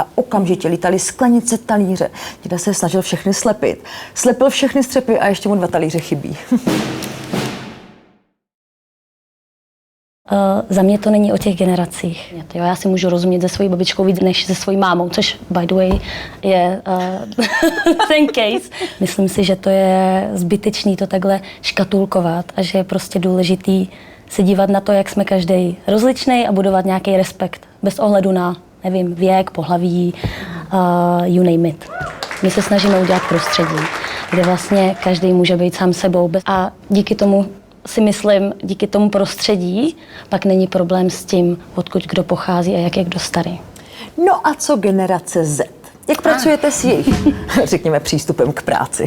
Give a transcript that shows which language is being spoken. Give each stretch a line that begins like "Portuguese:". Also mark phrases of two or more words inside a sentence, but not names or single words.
Czech: Okamžitě lítaly sklenice, talíře. Děda se snažil všechny slepit. Slepil všechny střepy a ještě mu 2 talíře chybí. Za mě to není o těch generacích. Já si můžu rozumět se svojí babičkou víc než se svojí mámou, což
English: by the way
Czech: je ten case. Myslím si, že to je zbytečný to takhle škatulkovat a že je prostě důležitý se dívat na to, jak jsme každý rozličný a budovat nějaký respekt bez ohledu na, nevím, věk, pohlaví,
English: you name it.
Czech: My se snažíme udělat prostředí, kde vlastně každý může být sám sebou a díky tomu si myslím, díky tomu prostředí pak není problém s tím, odkud kdo pochází a jak je kdo starý. No a co generace Z? Jak pracujete s jejich, řekněme, přístupem k práci?